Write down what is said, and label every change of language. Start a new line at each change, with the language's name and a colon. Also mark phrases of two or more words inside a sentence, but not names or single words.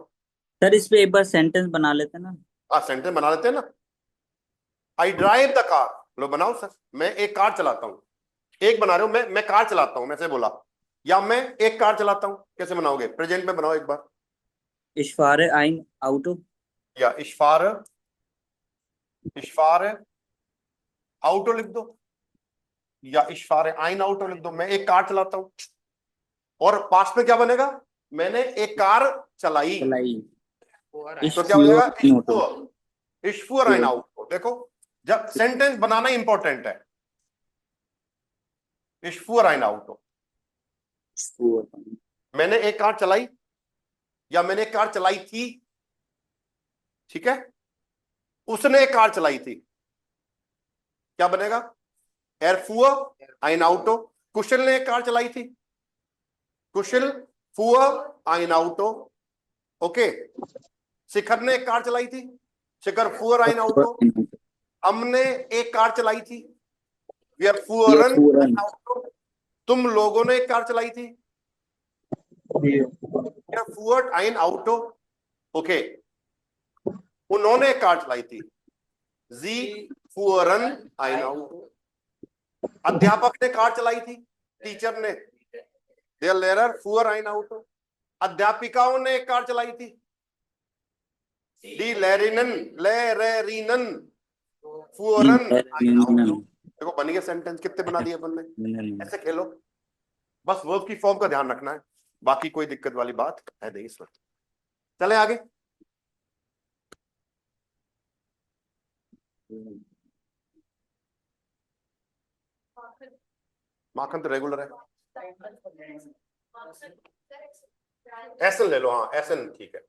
Hindi: सर इस पे एक बार सेंटेंस बना लेते ना। हाँ, सेंटेंस बना लेते हैं ना।
English: I drive the car,
Hindi: लो बनाओ सर। मैं एक कार चलाता हूँ। एक बना रहे हो, मैं कार चलाता हूँ, मैं से बोला। या मैं एक कार चलाता हूँ, कैसे बनाओगे, प्रेजेंट में बनाओ एक बार।
German: Ich fahre ein Auto.
Hindi: या
German: Ich fahre, ich fahre Auto
Hindi: लिख दो, या
German: ich fahre ein Auto
Hindi: लिख दो। मैं एक कार चलाता हूँ, और पास्ट में क्या बनेगा, मैंने एक कार चलाई। चलाई। Ich तो क्या हो
German: fuhr
Hindi: जाएगा,
German: ein Auto. Ich fuhr ein Auto.
Hindi: देखो, जब सेंटेंस बनाना इंपॉर्टेंट है।
German: Ich fuhr ein Auto, Ich fuhr.
Hindi: मैंने एक कार चलाई, या मैंने एक कार चलाई थी। ठीक है, उसने एक कार चलाई थी, क्या बनेगा,
German: er fuhr ein Auto.
Hindi: कुशल ने एक कार चलाई थी, कुशल
German: fuhr ein Auto.
Hindi: ओके, शिखर ने एक कार चलाई थी, शिखर
German: fuhr ein Ich fuhr आउटो। ein Auto.
Hindi: हमने एक कार चलाई थी, वी आर
German: Wir फुअरन fuhren. ein Auto.
Hindi: तुम लोगों ने एक कार चलाई थी,
English: Yeah.
German: Wir fuhrt ein Auto.
Hindi: ओके, उन्होंने एक कार चलाई थी,
German: Sie fuhren ein Auto.
Hindi: अध्यापक ने कार चलाई थी, टीचर ने,
German: der Lehrer fuhr ein Auto.
Hindi: अध्यापिकाओं ने एक कार चलाई थी,
German: die Lehrinnen, Lehrerinnen, Die fuhren ein Auto. Lehrerinnen.
Hindi: देखो बन गया सेंटेंस, कितने बना दिए अपन ने। ऐसे खेलो, बस वर्ब की फॉर्म का ध्यान रखना है, बाकी कोई दिक्कत वाली बात है नहीं इसमें। चले आगे। माखन तो रेगुलर है, एसन ले लो, हाँ एसन ठीक है।